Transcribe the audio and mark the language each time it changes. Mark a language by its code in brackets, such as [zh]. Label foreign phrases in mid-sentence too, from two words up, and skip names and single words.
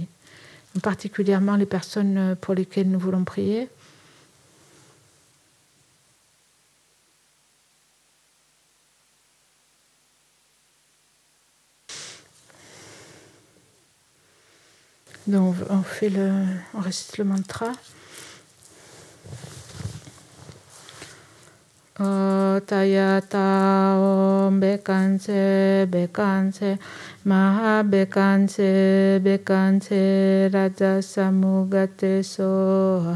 [fr] Particulièrement les personnes pour lesquelles nous voulons prier. Donc on récite le mantra. [sa] Tayata om bekanse maha bekanse raja samugate soha.